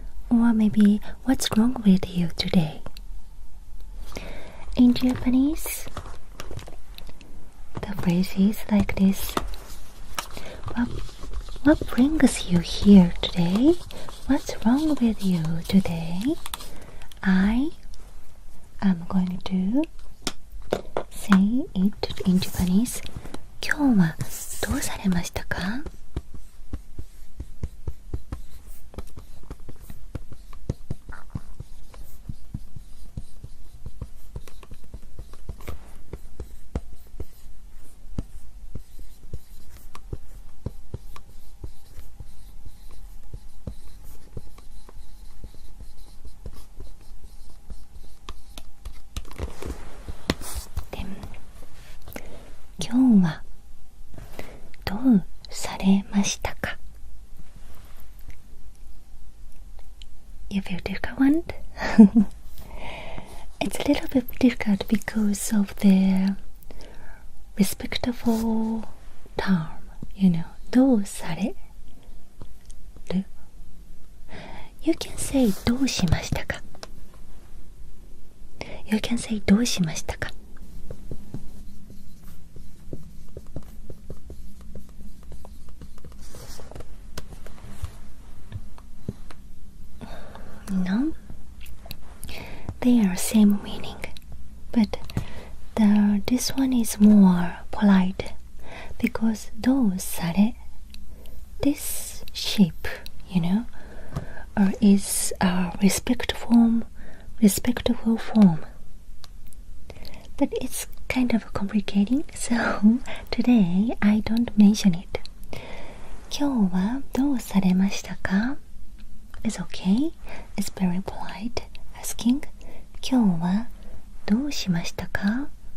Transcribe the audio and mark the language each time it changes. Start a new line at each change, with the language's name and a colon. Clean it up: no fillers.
English: Or maybe what's wrong with you today? In Japanese, the phrase is like this. What brings you here today? What's wrong with you today? I am going to say it in Japanese.
Japanese: 今日はどうされましたか? Then, 今日はどうされましたか?
English: You feel difficult? It's a little bit difficult because of the respectful term, you know, どうされる? You can say
Japanese: どうしましたか?
English: You can say
Japanese: どうしましたか?
English: No, they are same meaning, but this one is more polite because どうされ this shape, you know, is a respectful form, but it's kind of complicating, so today I don't mention it.
Japanese: 今日はどうされましたか?
English: It's okay. It's very polite. Asking
Japanese: 今日はどうしましたか?